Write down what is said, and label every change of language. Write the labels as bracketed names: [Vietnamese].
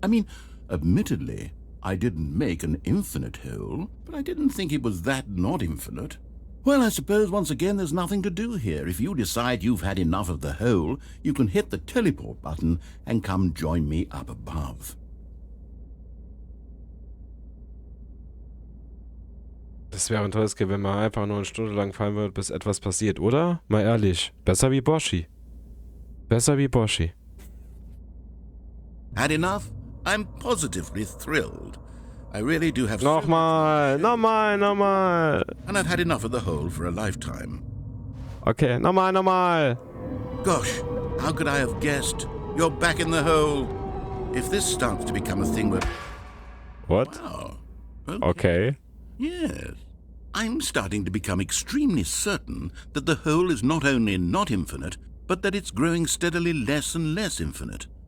[English] I mean, admittedly, I didn't make an infinite hole, but I didn't think it was that not infinite. Well, I suppose once again there's nothing to do here. If you decide you've had enough of the hole, you can hit the teleport button and come join me up above. [German] Das wäre ein tolles Game, wenn man einfach nur eine Stunde lang fallen würde, bis etwas passiert, oder? Mal ehrlich. Besser wie Boshi. Besser wie Boshi. [English] Had enough? I'm positively thrilled. I really do have so [German] Nochmal, nochmal, nochmal. [English] and I've had enough of the hole for a lifetime. [German] Okay, nochmal, nochmal. [English] Gosh, how could I have guessed? You're back in the hole. If this starts to become a thing where... What? Wow. Okay. Yes. I'm starting to become extremely certain that the hole is not only not infinite, but that it's growing steadily less and less infinite.